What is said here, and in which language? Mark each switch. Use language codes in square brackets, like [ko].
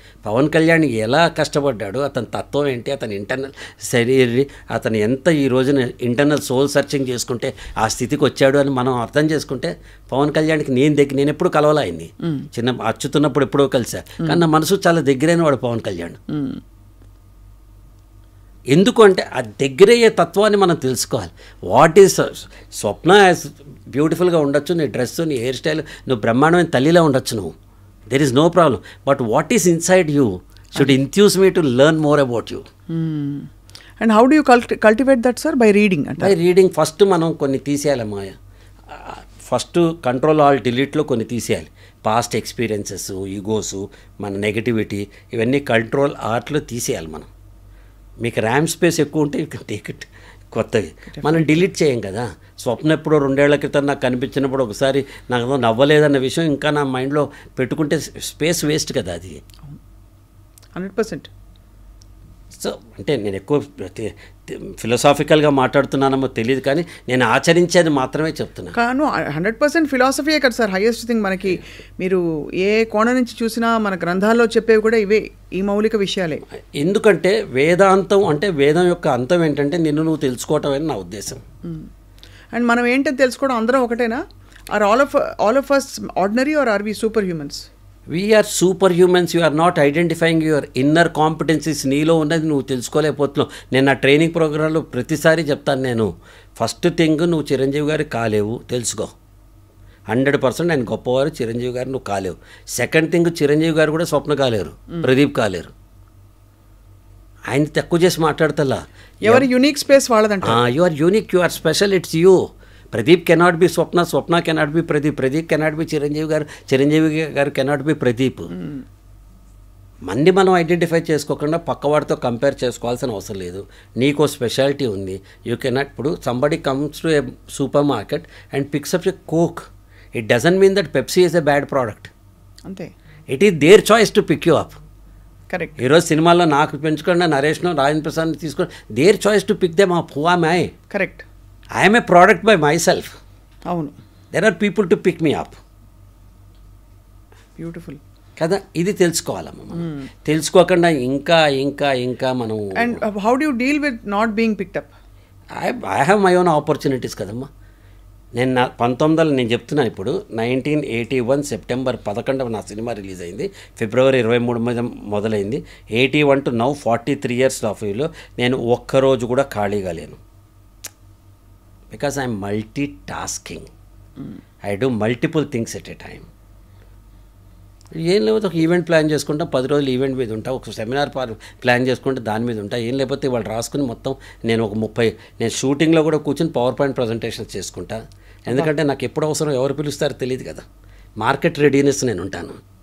[te] పవన్ కళ్యాణ్ ఎలా కష్టపడ్డాడు, అతని తత్వం ఏంటి, అతని ఇంటర్నల్ శరీరం, అతను ఎంత ఈ రోజున ఇంటర్నల్ సోల్ సర్చింగ్ చేసుకుంటే ఆ స్థితికి వచ్చాడు అని మనం అర్థం చేసుకుంటే, పవన్ కళ్యాణ్కి నేను ఎప్పుడు కలవాలా ఆయన్ని, చిన్న అచ్చుతున్నప్పుడు ఎప్పుడో కలిసా, కానీ నా మనసు చాలా దగ్గరైన వాడు పవన్ కళ్యాణ్. ఎందుకు అంటే ఆ దగ్గరయ్యే తత్వాన్ని మనం తెలుసుకోవాలి. వాట్ ఈస్ స్వప్న బ్యూటిఫుల్గా ఉండొచ్చు, నీ డ్రెస్, నీ హెయిర్ స్టైల్, నువ్వు బ్రహ్మాండమైన తల్లిలా ఉండొచ్చు, నువ్వు, [en] there is no problem, but what is inside you should enthuse me to learn more about you. And how do you cultivate that, sir? By reading. By reading. [te] First మనం కొన్ని తీసేయాలమ్మా. First control all డిలీట్లో కొన్ని తీసేయాలి. Past experiences, egos, మన negativity, ఇవన్నీ control ఆర్ట్లో తీసేయాలి మనం. మీకు RAM space ఎక్కువ ఉంటే [en] you can take it, [te] కొత్తవి మనం డిలీట్ చేయం కదా. స్వప్న ఎప్పుడో 2 ఏళ్ల క్రితం నాకు కనిపించినప్పుడు ఒకసారి నాకు నవ్వలేదన్న విషయం ఇంకా నా మైండ్లో పెట్టుకుంటే స్పేస్ వేస్ట్ కదా. అది 100%. సో అంటే నేను ఎక్కువ ఫిలాసాఫికల్గా మాట్లాడుతున్నానో తెలియదు, కానీ నేను ఆచరించేది మాత్రమే చెప్తున్నాను. కాను 100% ఫిలాసఫీయే కదా సార్ హైయెస్ట్ థింగ్. మనకి మీరు ఏ కోణం నుంచి చూసినా మన గ్రంథాల్లో చెప్పేవి కూడా ఇవే, ఈ మౌలిక విషయాలే. ఎందుకంటే వేదాంతం అంటే వేదం యొక్క అంతం ఏంటంటే నిన్ను నువ్వు తెలుసుకోవటం అని నా ఉద్దేశం. [en] and [te] మనం ఏంటని తెలుసుకోవడం అందరం ఒకటేనా? [en] Are all of us ordinary or are we superhumans? We are superhumans. You are not identifying your inner competencies. [te] నీలో ఉన్నది నువ్వు తెలుసుకోలేకపోతున్నావు. నేను నా ట్రైనింగ్ ప్రోగ్రాంలో ప్రతిసారి చెప్తాను, నేను ఫస్ట్ థింగ్ నువ్వు చిరంజీవి గారు కాలేవు తెలుసుకో. 100% ఆయన గొప్పవారు, చిరంజీవి గారు నువ్వు కాలేవు. సెకండ్ థింగ్ చిరంజీవి గారు కూడా స్వప్న కాలేరు, ప్రదీప్ కాలేరు. ఆయన తక్కువ చేసి మాట్లాడతలా. ఎవరి unique space వాళ్ళదంట. [en] You are unique, you are special, it's you. Pradeep cannot be Swapna, Swapna cannot be Pradeep, Pradeep cannot be Chiranjeevi garu, Chiranjeevi garu cannot be Pradeep. [te] మన్ని మనం ఐడెంటిఫై చేసుకోకుండా పక్కవాడితో కంపేర్ చేసుకోవాల్సిన అవసరం లేదు. నీకో స్పెషాలిటీ ఉంది. [en] You cannot. ఇప్పుడు somebody comes to a supermarket and picks up a Coke, it doesn't mean that Pepsi is a bad product. [te] అంతే. [en] It is their choice to pick you up. [te] Correct. ఈరోజు సినిమాల్లో నాకు పెంచుకున్న నరేష్ను, రాజేంద్ర ప్రసాద్ని తీసుకొని [en] Their choice to pick them up. Who am I? [te] Correct. [en] I am a product by myself. [te] అవును. [en] There are people to pick me up. Beautiful [te] కదా, ఇది తెలుసుకోవాలమ్మా మనం. తెలుసుకోకుండా ఇంకా ఇంకా ఇంకా మనం. [en] And how do you deal with not being picked up? I have my own opportunities కదమ్మా. [te] నేను 1900 నేను చెప్తున్నాను ఇప్పుడు 1981 సెప్టెంబర్ 11 నా సినిమా రిలీజ్ అయింది. ఫిబ్రవరి 23 మీద మొదలైంది. 81 టు నౌ 43 years ఆఫ్ వ్యూలో నేను ఒక్కరోజు కూడా ఖాళీగా లేను. [en] Because I am multitasking. I do multiple things at a time. [te] ఏం లేకపోతే ఒక ఈవెంట్ ప్లాన్ చేసుకుంటా, 10 రోజులు ఈవెంట్ మీద ఉంటా, ఒక సెమినార్ ప్లాన్ చేసుకుంటే దాని మీద ఉంటా. ఏం లేకపోతే వాళ్ళు రాసుకుని మొత్తం నేను ఒక 30 నేను షూటింగ్లో కూడా కూర్చొని పవర్ పాయింట్ ప్రజెంటేషన్స్ చేసుకుంటా. ఎందుకంటే నాకు ఎప్పుడు అవసరం, ఎవరు పిలుస్తారో తెలియదు కదా. మార్కెట్ రెడీనెస్ నేను ఉంటాను.